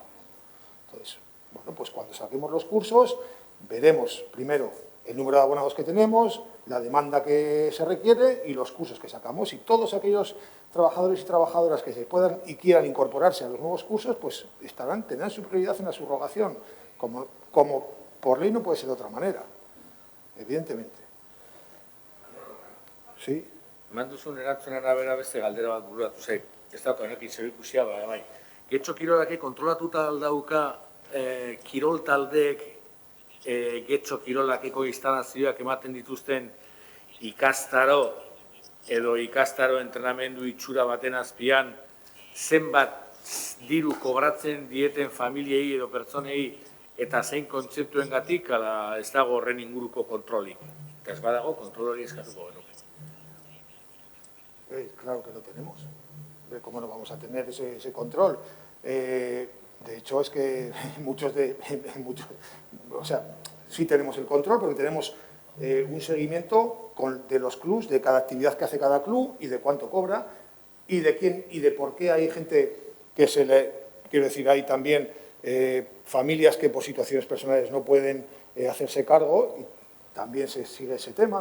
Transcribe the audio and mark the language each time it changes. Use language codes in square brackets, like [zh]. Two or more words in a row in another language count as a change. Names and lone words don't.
[es] Entonces, bueno, pues cuando saquemos los cursos, veremos primero el número de abonados que tenemos, la demanda que se requiere y los cursos que sacamos. Y todos aquellos trabajadores y trabajadoras que se puedan y quieran incorporarse a los nuevos cursos, pues tendrán su prioridad en la subrogación, como por ley no puede ser de otra manera, evidentemente. Sí. [eu] Manduzun erantzunen arabera beste galdera bat bururatu zait. Ez da, honekin zer ikusia, bai. Getxo Kirolak kontrolatuta aldauka kirol taldeek Getxo Kirolakeko instalazioak ematen dituzten ikastaro edo ikastaro entrenamendu itxura baten azpian zenbat diru kobratzen dieten familiei edo pertsonei eta zein kontzeptuengatik ala ez dago horren inguruko kontrolik. Eta ez badago kontrol hori eskatuko genuke. [es] Claro que lo tenemos. ¿Cómo no vamos a tener ese control? De hecho, es que o sea, sí tenemos el control porque tenemos un seguimiento de los clubs, de cada actividad que hace cada club y de cuánto cobra y de quién y de por qué hay gente que quiero decir, hay también familias que por situaciones personales no pueden hacerse cargo y también se sigue ese tema.